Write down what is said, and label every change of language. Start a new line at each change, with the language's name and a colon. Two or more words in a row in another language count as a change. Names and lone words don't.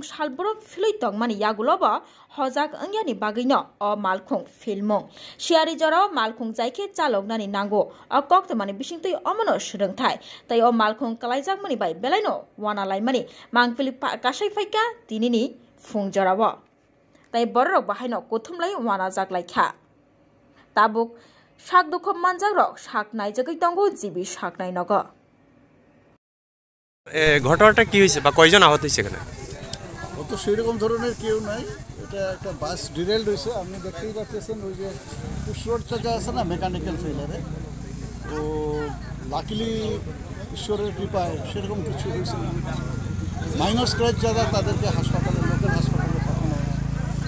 Kok Borok: salboro philui tongmani yaguloba hojak angyani bagino o malkhung filmong siari jaraw malkhung jaike chaloknani nango o koktmani bisingtui omono srungthai tai o malkhung klaijak mani bai belaino wana laimani mangpili kasai faika tinini phung jarawa tai borok bahaino kothumlai wana jaklaikha tabuk shakdukho manjagrok shaknai jagai tongo jibi shaknai nogo
Bangla: ঘটনাটা কি হইছে বা কয়জন আহত হইছে এখানে তো সেরকম ধরনের কেউ নাই এটা একটা বাস ডিরেলড হইছে আপনি দেখতেই পাচ্ছেন ওই যে পুশরোড জায়গা আছে না
English: mechanical failure
Bangla: তো লাকিলি ঈশ্বরের কৃপায় সেরকম কিছু হইছে না
English: minor scratch
Bangla: যারা তাদেরকে হাসপাতালে লোকাল হাসপাতালে পাঠানো হয়েছে